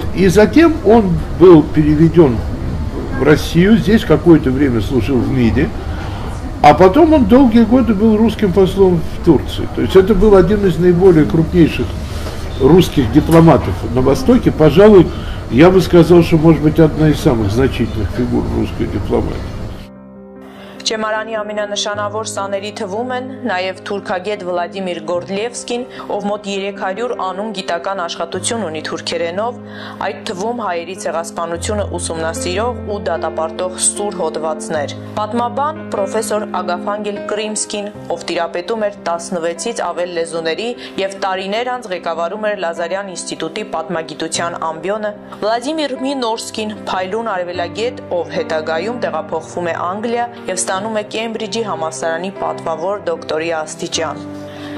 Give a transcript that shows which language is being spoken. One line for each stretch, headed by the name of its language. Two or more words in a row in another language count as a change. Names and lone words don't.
Russian: И затем он был переведен в Россию, здесь какое-то время служил в МИДе, а потом он долгие годы был русским послом в Турции. То есть это был один из наиболее крупнейших русских дипломатов на Востоке. Пожалуй, я бы сказал, что может быть одна из самых значительных фигур русской дипломатии.
Armenian: Ճեմարանի ամենանշանավոր սաների թվում են նաև թուրքագետ Վլադիմիր Գորդլևսկին, ով մոտ 300 անուն գիտական աշխատություն ունի թուրքերենով, այդ թվում հայերի ցեղասպանությունը ուսումնասիրող ու դատապարտող սուր հոդվածներ։ Պատմաբան պրոֆեսոր Ագաֆանգել Կրիմսկին, ով տիրապետում էր 16-ից ավել լեզուների եւ տարիներ անց ղեկավարում էր Լազարյան ինստիտուտի պատմագիտության ամբիոնը, Վլադիմիր Մինորսկին, փայլուն արևելագետ, ով հետագայում տեղափոխվում է Անգլիա եւ ստանում է Կեմբրիջի համալսարանի պատվավոր դոկտորի աստիճան։